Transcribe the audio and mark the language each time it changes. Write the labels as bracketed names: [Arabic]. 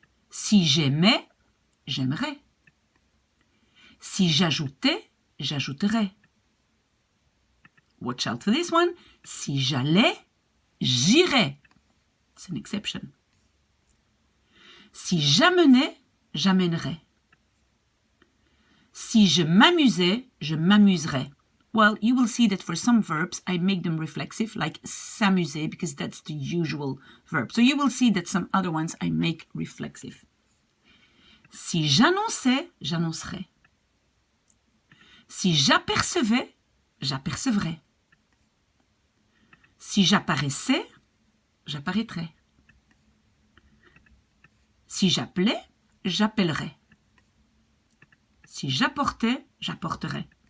[French] Si j'aimais, j'aimerais. Si j'ajoutais, j'ajouterais. [English] Watch out for this one. [French] Si j'allais, j'irais. [English] It's an exception. [French] Si j'amenais, j'amènerais. Si je m'amusais, je m'amuserais. [English] Well, you will see that for some verbs, I make them reflexive, like s'amuser, because that's the usual verb. So you will see that some other ones I make reflexive. [French] Si j'annonçais, j'annoncerais. Si j'apercevais, j'apercevrais. Si j'apparaissais, j'apparaîtrais. Si j'appelais, j'appellerais. Si j'apportais, j'apporterais.